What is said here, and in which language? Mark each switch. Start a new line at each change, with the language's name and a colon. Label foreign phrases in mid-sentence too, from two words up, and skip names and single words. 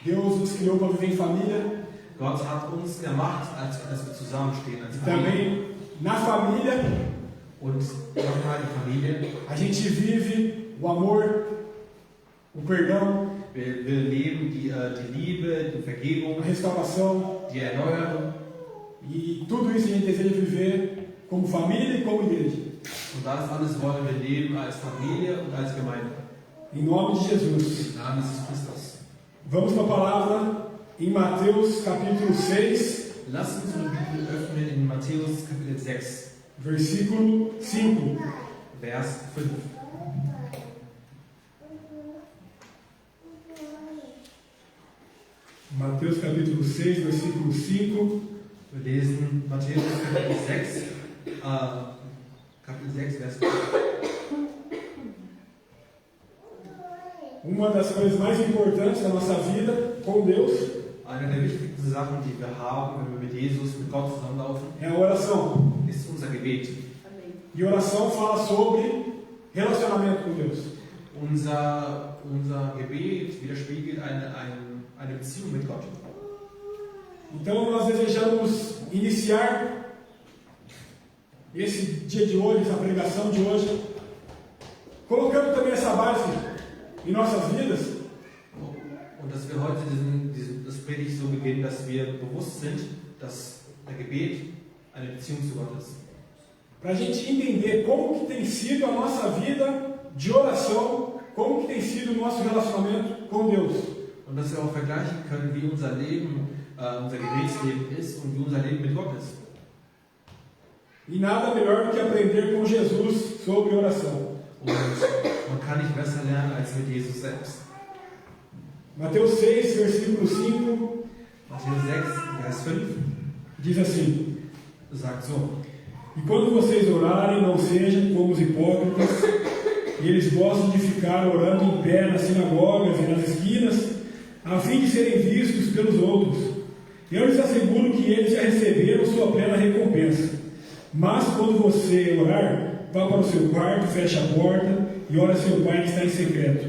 Portuguese: Deus nos criou para viver em família.
German: Gott hat uns gemacht, als wir zusammenstehen, als
Portuguese: E
German: Familie.
Portuguese: também na família
German: Und nochmal die Familie.
Portuguese: a gente vive o amor, o perdão,
German: Wir leben die Liebe, die Vergebung,
Portuguese: a restauração.
German: die Erneuerung.
Portuguese: E tudo isso a gente deseja viver como família e como igreja.
German: Und das alles wollen wir leben als Familie und als Gemeinde.
Portuguese: Em nome de Jesus.
German: Im Namen Jesus Christus.
Portuguese: Vamos para a palavra em Mateus capítulo 6,
German: Lasst uns unsere Bibel öffnen in Matthäus Kapitel 6,
Portuguese: versículo 5.
German: Vers 5.
Portuguese: Mateus capítulo 6, versículo 5.
German: Wir lesen Matthäus Kapitel 6, Kapitel 6, Vers 5.
Portuguese: Uma das coisas mais importantes da nossa vida com Deus
German: Eine der wichtigsten Sachen, die wir haben, wenn wir mit Jesus, mit Gott zusammenlaufen,
Portuguese: é a oração.
German: ist unser Gebet.
Portuguese: E oração fala sobre relacionamento com Deus.
German: Unser Gebet widerspiegelt eine Beziehung mit Gott.
Portuguese: Então nós desejamos iniciar esse dia de hoje, essa pregação de hoje, colocando também essa base em nossas vidas.
German: Und dass wir heute das Predigt so beginnen, dass wir bewusst sind, dass der Gebet eine Beziehung zu Gott ist.
Portuguese: Para a gente entender como que tem sido a nossa vida de oração, como que tem sido o nosso relacionamento com Deus.
German: Und dass wir auch vergleichen können, wie unser Leben, unser Gebetsleben ist und wie unser Leben mit Gott ist.
Portuguese: E nada melhor do que aprender com Jesus sobre oração.
German: Und man kann nicht besser lernen als mit Jesus selbst.
Portuguese: Mateus 6, versículo 5,
German: Matthäus 6, Vers 5
Portuguese: diz assim:
German: sagt so:
Portuguese: E quando vocês orarem, não sejam como os hipócritas, e eles gostam de ficar orando em pé nas sinagogas e nas esquinas, a fim de serem vistos pelos outros. Eu lhes asseguro que eles já receberam sua plena recompensa. Mas quando você orar, vá para o seu quarto, feche a porta e ore a seu pai que está em secreto.